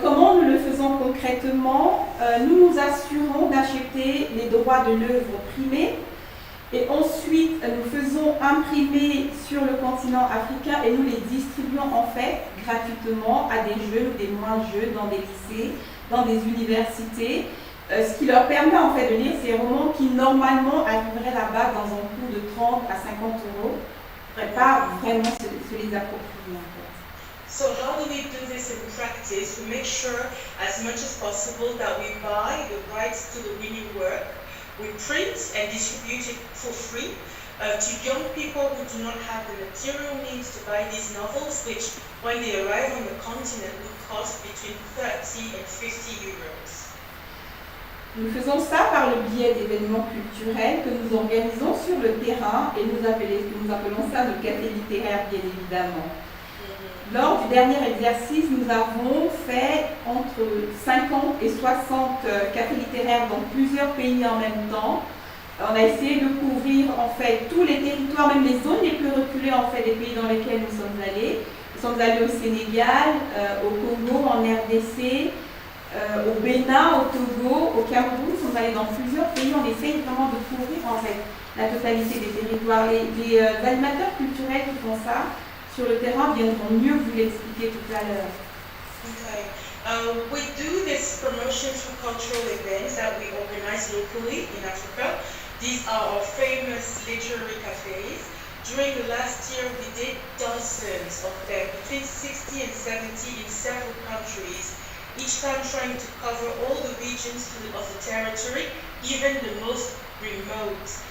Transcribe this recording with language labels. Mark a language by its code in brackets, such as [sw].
[fr] Comment nous le faisons concrètement? Nous nous assurons d'acheter les droits de l'œuvre primée et ensuite nous faisons imprimer sur le continent africain et nous les distribuons en fait gratuitement à des jeunes ou des moins jeunes dans des lycées, dans des universités, ce qui leur permet en fait de lire ces romans qui normalement arriveraient là-bas dans un coût de 30 à 50 €, pas vraiment se les approprier en fait. [en] So how do we do this in practice? We make sure as much as possible that we buy the rights to the winning work. We print and distribute it for free to young people who do not have the material means to buy these novels, which when they arrive on the continent will cost between 30 and 50 euros. [fr] Nous faisons ça par le biais d'événements culturels que nous organisons sur le terrain et nous appelons ça le café littéraire bien évidemment. Lors du dernier exercice, nous avons fait entre 50 et 60 cafés littéraires dans plusieurs pays en même temps. On a essayé de couvrir en fait tous les territoires, même les zones les plus reculées en fait des pays dans lesquels nous sommes allés. Nous sommes allés au Sénégal, au Congo, en RDC, au Bénin, au Togo, au Cameroun. Nous sommes allés dans plusieurs pays. On essaye vraiment de couvrir en fait la totalité des territoires. Les animateurs culturels qui font ça sur le terrain viendront mieux vous l'expliquer tout à l'heure. [en] Okay. We do this promotion through cultural events that we organize locally in Africa. These are our famous literary cafes. During the last year, we did dozens of them, between 60 and 70 in several countries, each time trying to cover all the regions of the territory, even the most remote.